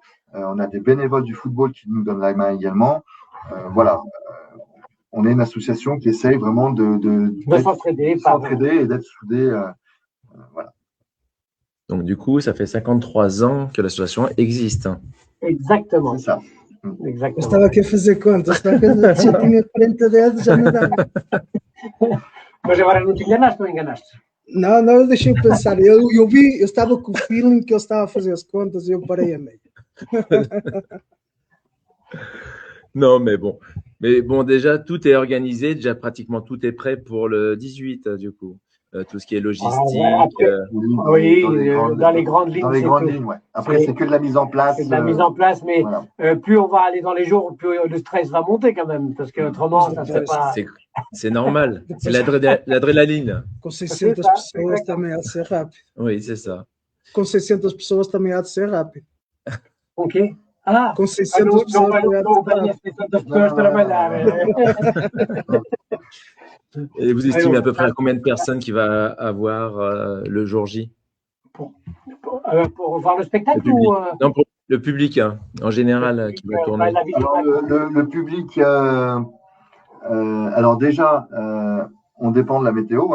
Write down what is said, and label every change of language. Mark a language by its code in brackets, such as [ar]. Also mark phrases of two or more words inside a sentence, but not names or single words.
[fr] On a des bénévoles du football qui nous donnent la main également. On est une association qui essaye vraiment de s'entraider et d'être soudés. Voilà. Donc, du coup, ça fait 53 ans que l'association existe. Exactement. C'est ça. Exactement. [pt] Eu estava aqui a fazer contas, já tinha 40 dedos, já não dava. Mas agora não te enganaste ou enganaste? Não, eu deixei pensar. Eu estava com o feeling que ele estava a fazer as contas e eu parei a meio. [fr] Non, mais bon. Déjà, tout est organisé. Déjà, pratiquement tout est prêt pour le 18, du coup. Tout ce qui est logistique. Oui, dans les grandes lignes. Dans les grandes lignes, ouais. Après, c'est que de la mise en place. C'est de la mise en place, mais plus on va aller dans les jours, plus le stress va monter quand même, parce qu'autrement, ça ne serait pas… C'est normal. C'est l'adrénaline. [pt] Com 600 pessoas também há de ser rápido. [fr] Oui, c'est ça. [pt] Com 600 pessoas também há de ser rápido. [fr] Ok. Ah, [pt] com 600 pessoas também há de ser rápido. [fr] Et vous estimez à peu près à combien de personnes qui va avoir le jour J? Pour voir le spectacle ou Non, pour le public, hein, en général, qui va tourner. Alors, le public, alors déjà, on dépend de la météo.